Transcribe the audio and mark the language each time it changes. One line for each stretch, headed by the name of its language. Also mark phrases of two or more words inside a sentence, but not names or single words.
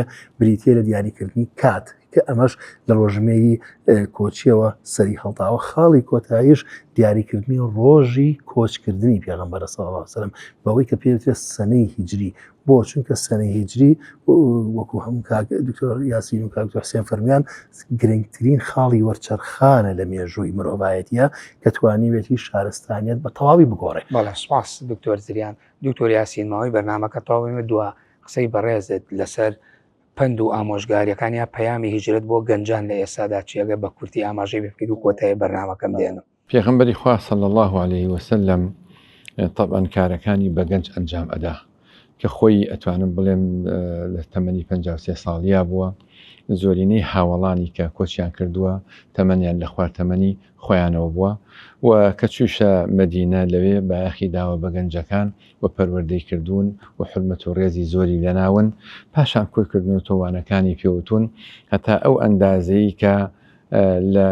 Central Kurdish: بریتێ لە دیاریکردنی کات کە ئەمەش لە ڕۆژمێری کۆچیەوە سەری هەڵتاوە خاڵی کۆتاییش دیاریکردنی ڕۆژی کۆچکردنی پێغەمبەر
Arabic: صلی الله علیه و سلم
Central Kurdish: بەوەی کە پێوترێت سەنەی هیجری بۆ چونکە سەنەی هیجری وەکو هەموو دکتۆر یاسین و کاکتۆر حسێن فەرمیان گرنگترین خاڵی وەرچەرخانە لە مێژووی مرۆڤایەتیە کە توانیوێتی شارستانیت بە تەواوی بگۆڕێ. بەڵێ سپاس دکتۆر زریان دکتۆر یاسین ماوەی بەرنامەکە تەواوی دووە قسەی بەڕێزت لەسەر پند و ئامۆژگاریەکانی پەیامی هیجرەت بۆ گەنجان لە ئێستادا چیەگە بە کورتی ئاماژەی بکرد و کۆتایی بەرنامەکەم دێنم. پێغەمبەری خوا
Arabic: صلی الله عليه وسلم
Central Kurdish: طبعا کارەکانی بە گەنج ئەنجام ئەدا کە خۆی ئەتوانم بڵێم لە تەمەنی 53 ساڵیا بووە زۆرینەی هاوڵانی کە کۆچیان کردووە تەمەنیان لە خوارتەمەنی خۆیانەوە بووە و کە چوشە مەدینە لەوێ بایەخی داوە بە گەنجەکان و پەروەردەی کردوون و حرمەت و ڕێزی زۆری لەناون پاشان کۆکردن و تۆوانەکانی پێوتون هەتا ئەو ئەندازەی کە لە